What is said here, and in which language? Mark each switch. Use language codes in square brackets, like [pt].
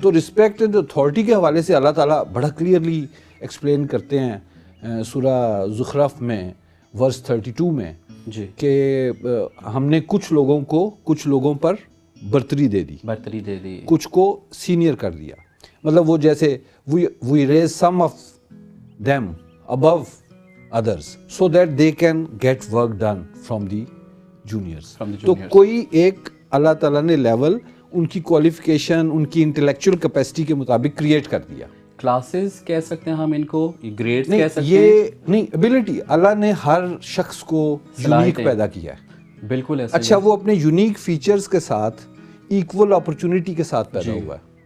[ur] تو respect and authority کے حوالے سے اللہ تعالیٰ بڑا کلیئرلی ایکسپلین کرتے ہیں سورہ زخرف میں ورس 32 میں کہ ہم نے کچھ لوگوں پر برتری دے دی, کچھ کو سینئر کر دیا. مطلب وہ جیسے [en] we raise some of them above others so that they can get work done from the juniors. [ur] تو کوئی ایک اللہ تعالیٰ نے لیول ان کی کوالیفیکیشن, ان کی انٹلیکچوئل کیپیسٹی کے مطابق کریٹ کر دیا. کلاسز کہہ سکتے ہیں ہم ان کو, گریڈز کہہ سکتے ہیں. یہ نہیں, ایبلٹی اللہ نے ہر شخص کو یونیک پیدا کیا ہے. بالکل ایسا. اچھا وہ اپنے یونیک فیچرز کے ساتھ ایکول اپرچونٹی کے ساتھ پیدا ہوا ہے.